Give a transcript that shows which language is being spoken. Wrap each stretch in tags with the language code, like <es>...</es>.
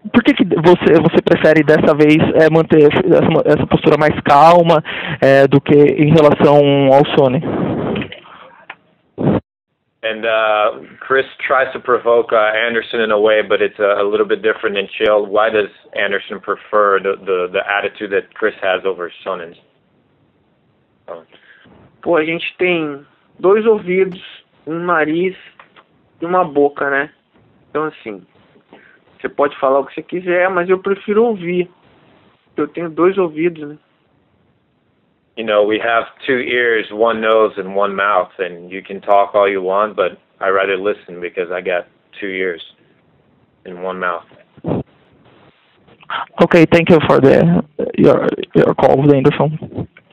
<pt>Por que você prefere dessa vez manter essa postura mais calma do que em relação ao Sony?</pt> <en>And Chris tries to provoke Anderson in a way, but it's a little bit different than Chill. Why does Anderson prefer the attitude that Chris has over Sonnen?</en> <pt>Pô, a gente tem 2 ouvidos, um nariz e uma boca, né? Então, assim, você pode falar o que você quiser, mas eu prefiro ouvir. Eu tenho 2 ouvidos, né?</pt> <en>You know, we have 2 ears, 1 nose, and 1 mouth, and you can talk all you want, but I rather listen because I got 2 ears and 1 mouth. Okay, thank you for your call, Anderson.</en>